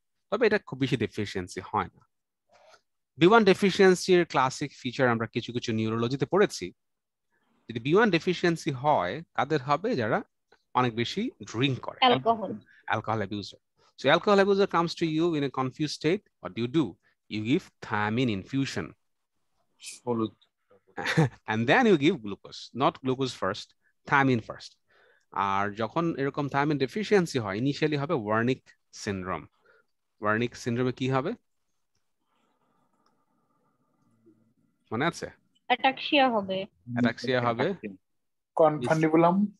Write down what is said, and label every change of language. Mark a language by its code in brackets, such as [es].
[bn] তবে এটা খুব বেশি ডেফিসিয়েন্সি হয় না। B1 ডেফিসিয়েন্সির ক্লাসিক ফিচার আমরা কিছু কিছু নিউরোলজিতে পড়েছি। যদি B1 ডেফিসিয়েন্সি হয়, কাদের হবে? যারা অনেক বেশি ড্রিঙ্ক করে, alcohol abuser. [en] So alcohol abuser comes to you in a confused state. What do? You give thiamine infusion. And then you give glucose. Not glucose first, thiamine first. [bn] আর যখন এরকম thymine deficiency হয়, initially হবে Wernicke syndrome. Wernicke সিনড্রোমে কি হবে মনে আছে? Ataxia হবে, কনফান্ডিবুলাম,